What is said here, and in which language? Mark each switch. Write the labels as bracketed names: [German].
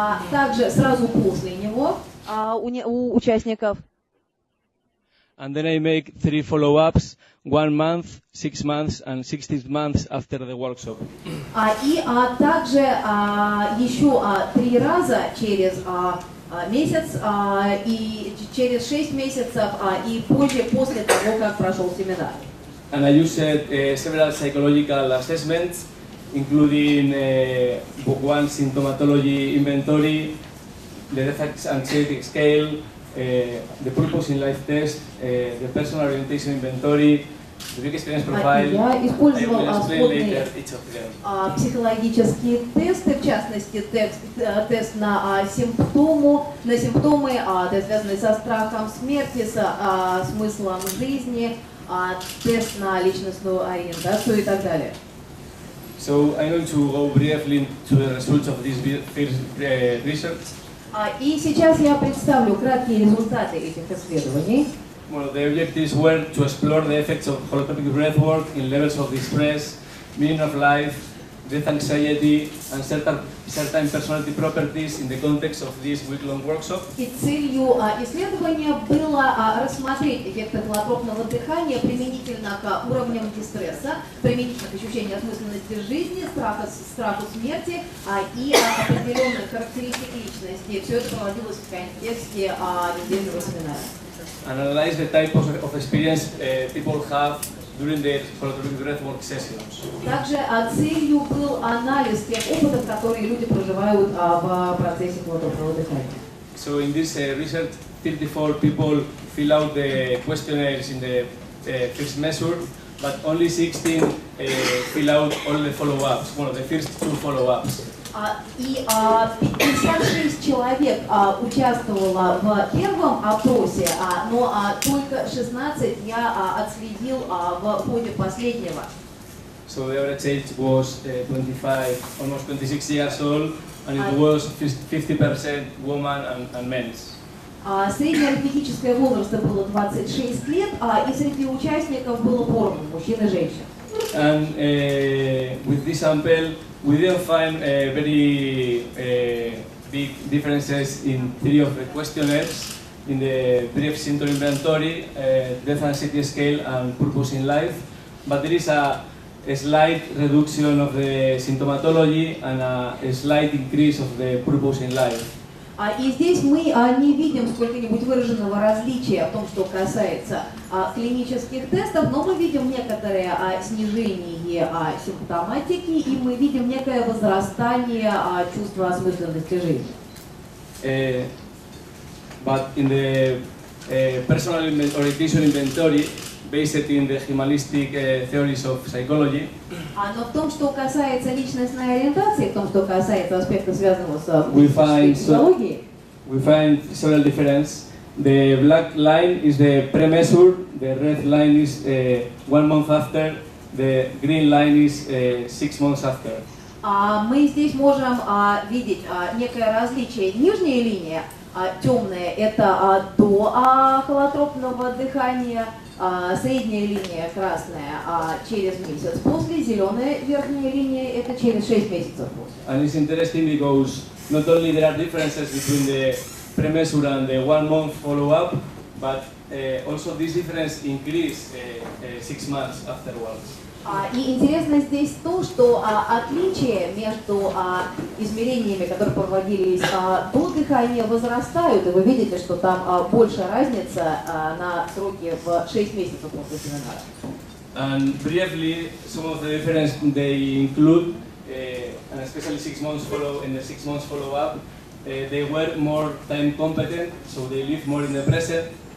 [Russian] Также сразу после него у участников. [English] And then I make 3 follow-ups, 1 month, 6 months, and 16 months after the workshop. [Russian] И также еще 3 раза через месяц и через 6 месяцев и позже, после того, как прошел семинар. [English] And I used several psychological assessments, including book 1 symptomatology inventory, the death anxiety scale, the purpose in life test, the personal orientation inventory, the big experience profile. [Russian] Я использовал [English] I will explain [Russian] сходные [English] later each of them. [Russian] психологические тесты, в частности тест на симптомы, связанные со страхом смерти, со смыслом жизни, тест на личностную ориентацию и так далее. [English] So I'm going to go briefly to the results of this first research. [Russian] И сейчас я представлю краткие результаты этих исследований. [English] Well, the objectives were to explore the effects of holotropic breathwork in levels of distress, meaning of life, death anxiety, and certain personality properties in the context of this week-long workshop. [Russian] И целью исследования было рассмотреть эффекты холотропного дыхания применительно к уровням дистресса, применительно к ощущению осмысленности жизни, страху смерти и определенных характеристик личности. Все это проводилось в контексте недельного семинара. [English] And analyze the type of experience people have during their holotropic breathwork sessions. [Russian] Также целью был анализ тех опытов, которые люди проживают в процессе холотропного дыхания. [English] So in this research, 34 people fill out the questionnaires in the first measure, but only 16 fill out all the follow-ups, well, the first 2 follow-ups. [Russian] И 56 человек участвовало в первом опросе, но только 16 я отследил в ходе последнего. [English] So the average age was 25, almost 26 years old, and it was 50% women and men. [Russian] Среднее арифметическое возраст было 26 лет, и среди участников было поровну мужчин и женщин. [English] And with this sample, we didn't find very big differences in 3 of the questionnaires, in the brief symptom inventory, death anxiety scale, and purpose in life. But there is a slight reduction of the symptomatology and a slight increase of the purpose in life. [Russian] И здесь мы не видим сколько-нибудь выраженного различия в том, что касается клинических тестов, но мы видим некоторое снижение симптоматики, и мы видим некое возрастание чувства осмысленности жизни. [English] But in the personal orientation inventory, based in the humanistic theories of psychology, [Russian] Но в том, что касается личностной ориентации, в том, что касается аспекта, связанного с психологией, [English] we find several differences. The black line is the pre-measure, the red line is 1 month after, the green line is 6 months after. [Russian] мы здесь можем видеть некое различие. Нижняя линия Темное – это до холотропного дыхания, средняя линия красная через месяц после, зеленая верхняя линия – это через 6 месяцев после. [English] And it's interesting because not only there are differences between the pre-measure and the 1 month follow-up, but also this difference increase 6 months afterwards. [Russian] И интересно здесь то, что отличия между измерениями, которые проводились до дыхания, возрастают, и вы видите, что там большая разница на сроки в 6 месяцев после семинара. [English] And briefly, some of the difference they include, and especially 6 months follow-up, they were more time competent, so they live more in the present.